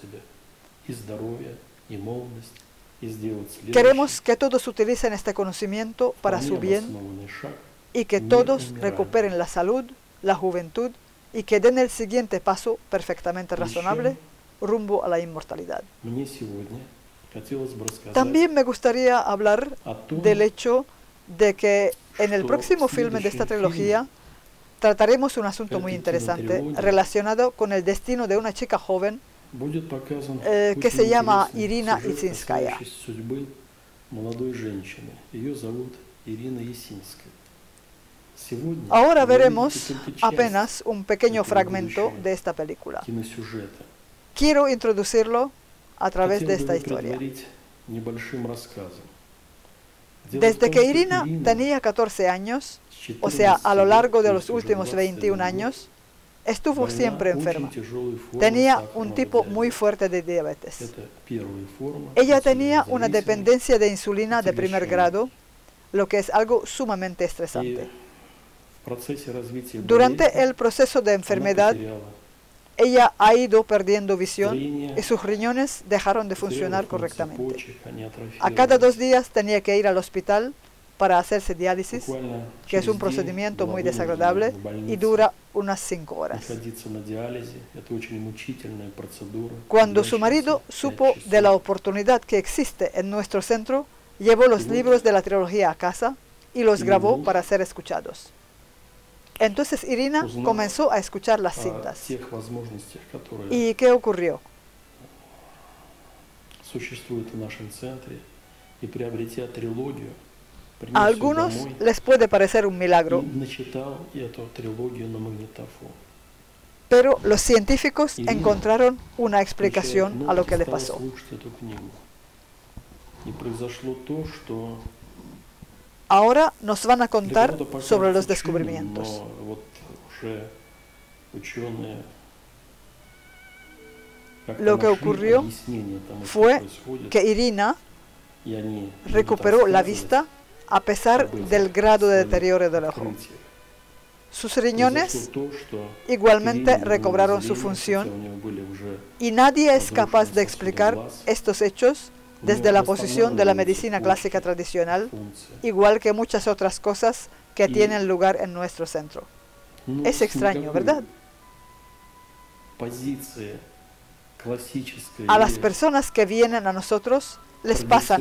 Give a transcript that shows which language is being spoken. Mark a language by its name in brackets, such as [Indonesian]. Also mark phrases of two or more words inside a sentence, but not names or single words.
[Spanish] Queremos que todos utilicen este conocimiento para su bien y que todos recuperen la salud, la juventud y que den el siguiente paso perfectamente razonable rumbo a la inmortalidad. [Russian] хотелось бы рассказать [Spanish] También me gustaría hablar [Russian] о том, [Spanish] del hecho de que en el [Russian] что [Spanish] próximo [Russian] в [Spanish] filme de esta [Russian] следующем [Spanish] trilogía trataremos un asunto muy [Russian] этой [Spanish] interesante [Russian] кинотрилогии [Spanish] relacionado con el destino de una chica joven [Russian] будет показан [Spanish] que se [Russian] очень [Spanish] llama [Russian] интересный Ирина сюжет, Исинская. касающийся судьбы молодой женщины. Ее зовут Ирина Есинская. Сегодня [Spanish] Ahora [Russian] вы [Spanish] veremos [Russian] видите только часть [Spanish] apenas un pequeño [Russian] этого [Spanish] fragmento [Russian] будущего [Spanish] de esta película. [Russian] киносюжета. [Spanish] Quiero introducirlo a través de [Russian] Хотел бы [Spanish] esta [Russian] его [Spanish] historia. [Russian] предварить небольшим рассказом. Дело в [Spanish] Desde [Russian] том, [Spanish] que [Russian] что [Spanish] Irina [Russian] Ирина [Spanish] tenía 14 años, [Russian] с [Spanish] o sea, a lo [Russian] 14 [Spanish] largo [Russian] лет, [Spanish] de [Russian] то [Spanish] los [Russian] есть уже [Spanish] últimos 21 [Russian] 21 год, [Spanish] años, estuvo [Russian] больна [Spanish] siempre [Russian] очень [Spanish] enferma. [Russian] тяжелой формой [Spanish] Tenía un [Russian] сахарного [Spanish] tipo muy [Russian] диабета. [Spanish] fuerte de diabetes. [Russian] Это первая форма [Spanish] Ella tenía una [Russian] инсулинозависимости. [Spanish] dependencia de insulina de primer [Russian] Отягощение. [Spanish] grado, lo que es algo sumamente [Russian] И [Spanish] estresante. [Russian] в процессе развития [Spanish] Durante [Russian] болезни [Spanish] el proceso de [Russian] она [Spanish] enfermedad, [Russian] потеряла [Spanish] ella ha ido perdiendo visión [Russian] зрение, [Spanish] y sus riñones dejaron de [Russian] потеряла [Spanish] funcionar [Russian] функции [Spanish] correctamente. [Russian] почек, они [Spanish] A cada 2 [Russian] атрофировались. [Spanish] días tenía que ir al hospital para hacerse diálisis, [Russian] Буквально [Spanish] que es [Russian] через [Spanish] un [Russian] день [Spanish] procedimiento [Russian] была [Spanish] muy [Russian] вынуждена [Spanish] desagradable [Russian] в [Spanish] y [Russian] больнице [Spanish] dura unas 5 horas. [Russian] находиться на диализе. Это очень мучительная процедура. [Spanish] Cuando su [Russian] длящаяся [Spanish] marido [Russian] 5 [Spanish] supo [Russian] часов. [Spanish] de la oportunidad que existe en nuestro centro, llevó los libros de la trilogía a casa y los grabó para ser escuchados. Entonces Irina comenzó a escuchar las [Russian] О [Spanish] cintas. [Russian] тех возможностях, которые [Spanish] ¿Y qué ocurrió? [Russian] существуют в нашем центре, и приобретя трилогию, [Spanish] A [Russian] принес ее [Spanish] algunos [Russian] домой [Spanish] les puede parecer un [Russian] и [Spanish] milagro, [Russian] начитал эту трилогию на магнитофон. [Spanish] pero los científicos [Russian] Irina, [Spanish] encontraron una [Russian] Включая [Spanish] explicación a [Russian] ноты, [Spanish] lo que le [Russian] стала [Spanish] pasó. [Russian] слушать эту книгу. И произошло то, что [Spanish] Ahora nos van a [Russian] для [Spanish] contar [Russian] кого-то покажется [Spanish] sobre los [Russian] чудом, [Spanish] descubrimientos. [Russian] но вот уже ученые как-то [Spanish] Lo que [Russian] нашли [Spanish] ocurrió [Russian] объяснение тому, что [Spanish] fue [Russian] происходит, [Spanish] que Irina [Russian] и они будут [Spanish] recuperó la [Russian] рассказывать [Spanish] vista a pesar [Russian] об этих [Spanish] del grado de [Russian] своих [Spanish] deterioro del ojo. [Russian] открытиях. [Spanish] Sus [Russian] Произошло [Spanish] riñones [Russian] то, что [Spanish] igualmente [Russian] Ирине вернули [Spanish] recobraron su [Russian] зрение, [Spanish] función [Russian] хотя у нее были уже [Spanish] y nadie es capaz de [Russian] разрушенные [Spanish] explicar [Russian] сосуды глаз, [Spanish] estos hechos [Russian] у нее [Spanish] desde la posición de la [Russian] восстанавливаются [Spanish] medicina clásica [Russian] почки, [Spanish] tradicional, [Russian] функции. [Spanish] igual que muchas otras cosas que Y- tienen lugar en nuestro centro. [Russian] Но [Spanish] Es extraño, [Russian] никакой [Spanish] ¿verdad? [Russian] позиции классической [Spanish] A las [Russian] или [Spanish] personas que vienen a nosotros les pasan